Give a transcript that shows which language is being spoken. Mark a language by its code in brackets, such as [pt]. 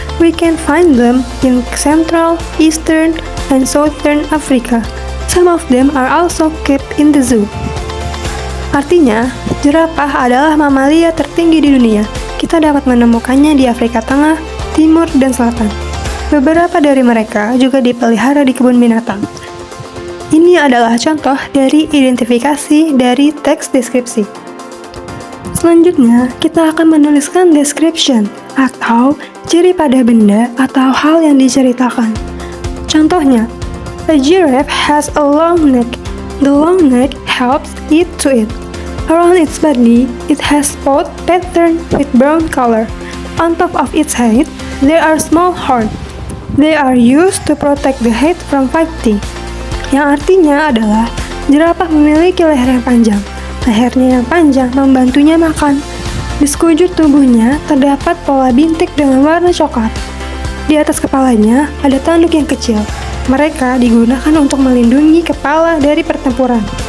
[en] We can find them in Central, Eastern, and Southern Africa. Some of them are also kept in the zoo. [id] Artinya, jerapah adalah mamalia tertinggi di dunia. Kita dapat menemukannya di Afrika Tengah, Timur, dan Selatan. Beberapa dari mereka juga dipelihara di kebun binatang. Ini adalah contoh dari identifikasi dari teks deskripsi. Selanjutnya, kita akan menuliskan description atau ciri pada benda atau hal yang diceritakan. Contohnya, [en] a giraffe has a long neck. The long neck helps it to eat. Around its body, it has spot pattern with brown color. On top of its head, there are small horns. They are used to protect the head from fighting. [id] Yang artinya adalah jerapah memiliki leher yang panjang. Lehernya yang panjang membantunya makan. Di sekujur tubuhnya terdapat pola bintik dengan warna coklat. Di atas kepalanya ada tanduk yang kecil. Mereka digunakan untuk melindungi kepala dari pertempuran.